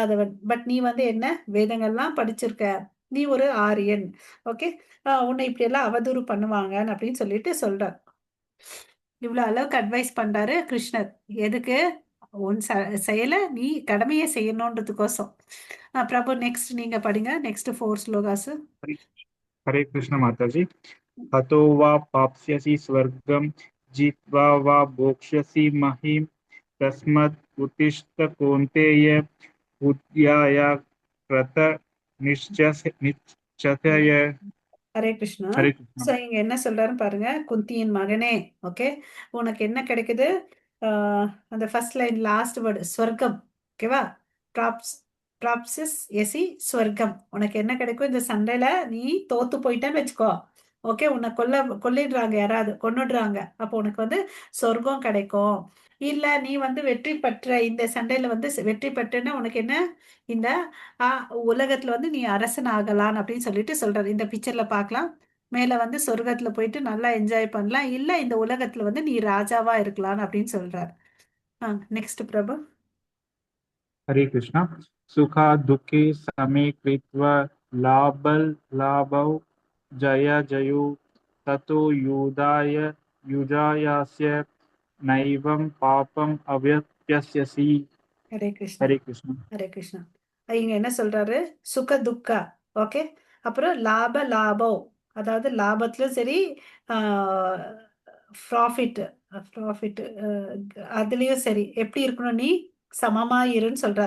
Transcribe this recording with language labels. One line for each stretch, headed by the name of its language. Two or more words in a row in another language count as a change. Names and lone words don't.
Tamil: பட் நீ வந்து என்ன வேதங்கள்லாம் படிச்சிருக்க, நீ ஒரு ஆரியன். ஓகே, உன்னை இப்படி எல்லாம் அவதூறு பண்ணுவாங்கன்னு அப்படின்னு சொல்லிட்டு சொல்றார். இவ்வளவு அளவுக்கு அட்வைஸ் பண்றாரு கிருஷ்ணர். எதுக்கு? உன் செயலை நீ கடமையை செய்யணுன்றதுக்கோசம். பிரபு நெக்ஸ்ட் நீங்க படிங்க, நெக்ஸ்ட் 4 ஸ்லோகாஸ்.
Hindi: हरे हरे कृष्ण माता जी।
Sanskrit: हतो वा प्राप्स्यसि स्वर्गं जित्वा वा भोक्ष्यसि महीम् तस्मात् उत्तिष्ठ कौन्तेय बुद्ध्याय कृत निश्चय।
Tamil: ஹரே கிருஷ்ணா.
Hindi: हरे कृष्ण।
Tamil: சோ இங்க என்ன சொல்றாருன்னு பாருங்க. குந்தியின் மகனே, ஓகே, உனக்கு என்ன கிடைக்குது? அந்த
English: first line last word
Tamil: ஸ்வர்க்கம். ஓகேவா? ப்ராப்ஸ் ப்ராப்சிஸ் எசி ஸ்வர்க்கம். உனக்கு என்ன கிடைக்கும்? இந்த சண்டையில நீ தோத்து போயிட்டேன்னு வச்சுக்கோ. ஓகே, உன்னை கொல்லிடுறாங்க, யாராவது கொன்னுடுறாங்க. அப்போ உனக்கு வந்து சொர்க்கம் கிடைக்கும். இல்ல நீ வந்து வெற்றி பெற்ற இந்த சண்டையில வந்து வெற்றி பெற்றேன்னா உனக்கு என்ன? இந்த உலகத்துல வந்து நீ அரசன் ஆகலாம் அப்படின்னு சொல்லிட்டு சொல்றாரு. இந்த பிக்சர்ல பார்க்கலாம். மேல வந்து சொர்க்கத்துல போயிட்டு நல்லா என்ஜாய் பண்ணலாம், இல்ல இந்த உலகத்துல வந்து நீ ராஜாவா இருக்கலாம் அப்படின்னு சொல்றாரு. நெக்ஸ்ட் பிரபு.
Hindi: हरे कृष्ण।
Sanskrit: सुखा दुःखे समे कृत्वा लाभौ जय जयो ततो युजायस्य नैवं पापम् अव्यप्स्यसि।
Tamil: ஹரே கிருஷ்ணா.
Hindi: हरे कृष्ण।
Tamil: ஹரே கிருஷ்ணா. இங்க என்ன சொல்றாரு? சுக துக்கா, ஓகே, அப்புறம் லாப லாபம், அதாவது லாபத்திலும் சரி,
English: profit profit
Tamil: அதுலயும் சரி எப்படி இருக்கணும்? நீ சமமா இருன்னு சொல்றார்.